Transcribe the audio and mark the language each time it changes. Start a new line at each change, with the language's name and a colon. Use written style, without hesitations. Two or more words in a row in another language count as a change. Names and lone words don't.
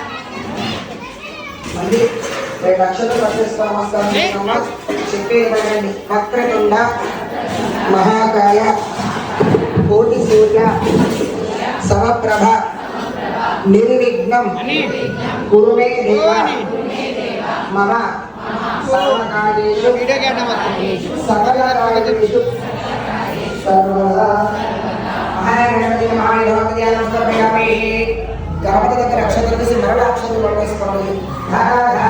Telugu: मళ్ళీ అక్షతలు పట్టేసుకొని నమస్కారం చేస్తున్నాం.
Sanskrit: చెప్పేదండి వక్రతుండ మహాకాయ కోటి సూర్య సమప్రభ నిర్విఘ్నం కురు మే దేవ మమ సర్వకార్యేషు सकलकार्येषु सर्वदा महागणपति महागणपति नमस्कारयामि.
Telugu: गणपति దగ్గర అక్షతలు తీసి మరణ అక్షతలు పట్టేసుకోవాలి.